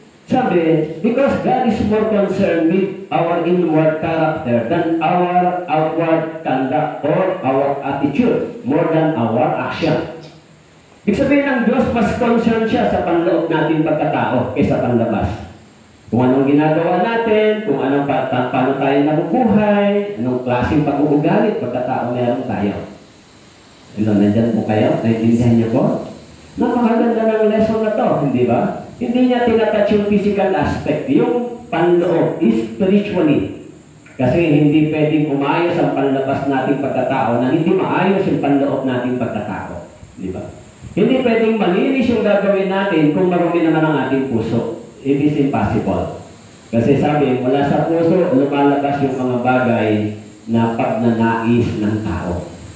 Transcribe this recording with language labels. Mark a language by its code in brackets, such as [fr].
[en] Sabi, because God is more concerned with our inward character than our outward conduct or our attitude more than our action. [tl] Ibig sabihin ng Diyos, mas concerned siya sa panloob natin pagkatao kaysa panlabas. Kung anong ginagawa natin, kung anong paano tayo nabubuhay, anong klaseng pag-uugali, pagkatao meron tayo. Nandyan po kayo? Naintindihan niyo po? Napakaganda ng lesson na to, hindi ba? Hindi niya tinatouch yung physical aspect. Yung panloob is spiritually. Kasi hindi pwedeng umayos ang panlabas nating pagkatao na hindi maayos yung panloob nating pagkatao. Di ba? Hindi pwedeng malinis yung gagawin natin kung marumi naman ang ating puso. [en] It is impossible. [tl] Kasi sabi, mula sa puso, lumalabas yung mga bagay na pagnanais ng tao.